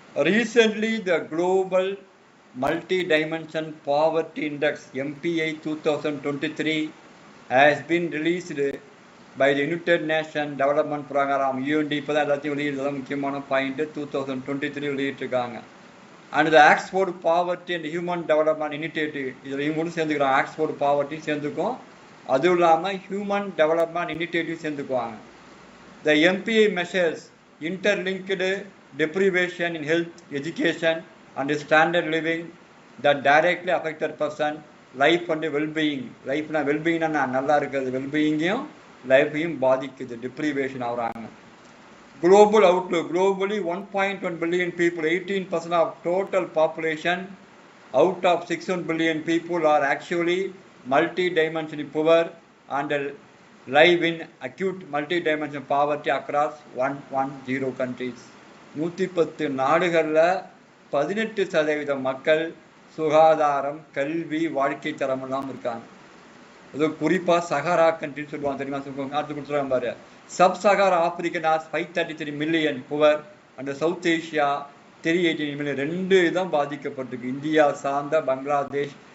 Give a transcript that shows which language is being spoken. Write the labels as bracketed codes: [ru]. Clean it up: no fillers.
[en] Recently the global Multi-Dimension Poverty Index MPI 2023 has been released by the United Nations Development Program UND. [ta] இப்போ தான் எல்லாத்தையும் வெளியிடுறதா முக்கியமான point. 2023 வெளியிட்டிருக்காங்க. [en] and the Oxford poverty and human development initiative, [ta] இதில் இவங்களும் சேர்ந்துக்கிறாங்க. Oxford poverty சேர்ந்துக்கும், அதுவும் இல்லாமல் human development initiative சேர்ந்துக்குவாங்க. [en] The MPI measures interlinked deprivation in health, education and standard living that directly affected person life and well-being. [ta] லைஃப்னா வெல்பீயிங்னா நல்லா இருக்கிறது, வெல்பீயிங்கையும் லைஃபையும் பாதிக்குது, deprivation ஆகுறாங்க. [en] Global outlook, globally 1.1 billion people, 18% of total population out of 61 billion people are actually multi-dimensionally poor and live in acute multi-dimensional poverty across 110 countries. [ta] 110 நாடுகளில் 18% மக்கள் சுகாதாரம், கல்வி, வாழ்க்கை தரம் இல்லாமல் இருக்காங்க. அது குறிப்பாக சஹாரா கண்ட்ரின்னு சொல்லுவாங்க, தெரியுமா? சொல்லுவாங்க, அடுத்து கொடுத்துருவாங்க பாரு. [en] Sub Sahara African as 533 million poor and south Asia 318 million. [ta] 2 தான் பாதிக்கப்பட்டிருக்கு. இந்தியா சார்ந்த பங்களாதேஷ்,